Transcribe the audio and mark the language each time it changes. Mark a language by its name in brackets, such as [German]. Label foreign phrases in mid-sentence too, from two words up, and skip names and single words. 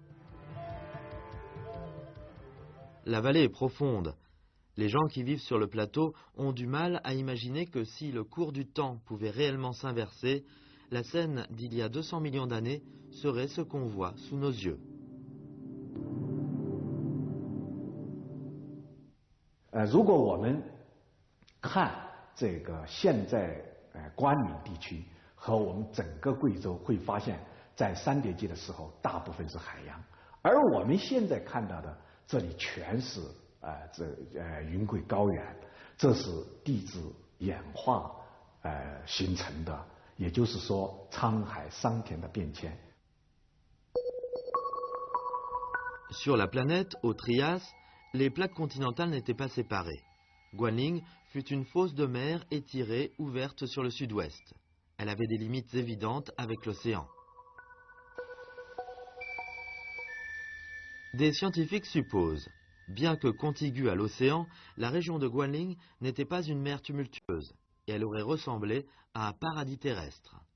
[French] La vallée est profonde. Les gens qui vivent sur le plateau ont du mal à imaginer que si le cours du temps pouvait réellement s'inverser, la scène d'il y a 200 millions d'années serait ce qu'on voit sous nos yeux. [Chinese] 如果我们看这个现在关岭地区和我们整个贵州，会发现，在三叠纪的时候，大部分是海洋，而我们现在看到的。这里全是云贵高原，这是地质演化形成的，也就是说沧海桑田的变迁。 [French] Sur la planète, au Trias, les plaques continentales n'étaient pas séparées. Guanling fut une fosse de mer étirée, ouverte sur le sud-ouest. Elle avait des limites évidentes avec l'océan. Des scientifiques supposent, bien que contiguë à l'océan, la région de Guanling n'était pas une mer tumultueuse et elle aurait ressemblé à un paradis terrestre.